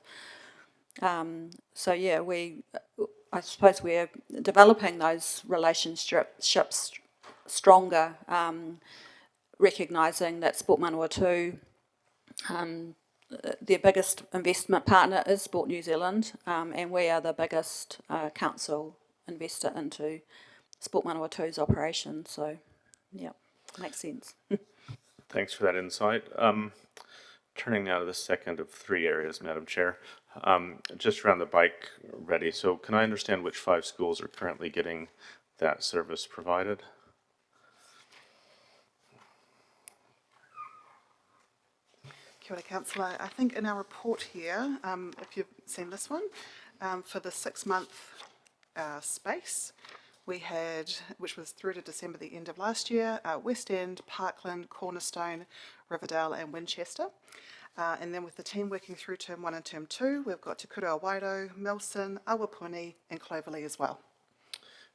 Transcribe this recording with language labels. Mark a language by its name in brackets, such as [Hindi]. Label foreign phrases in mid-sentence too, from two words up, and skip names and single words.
[English] So yeah, I suppose we're developing those relationships stronger, recognising that Sport Manawatu, their biggest investment partner is Sport New Zealand, and we are the biggest council investor into Sport Manawatu's operations. So yeah, makes sense. Thanks for that insight. Turning now to the second of three areas, Madam Chair, just around the bike ready. So can I understand which 5 schools are currently getting that service provided? [Māori] Kia ora, [English] Councillor. I think in our report here, if you've seen this one, for the 6-month space, we had, which was through to December, the end of last year, West End, Parkland, Cornerstone, Riverdale and Winchester. And then with the team working through Term 1 and Term 2, we've got Te Kura Waido, Milson, Awapuni and Clovelly as well.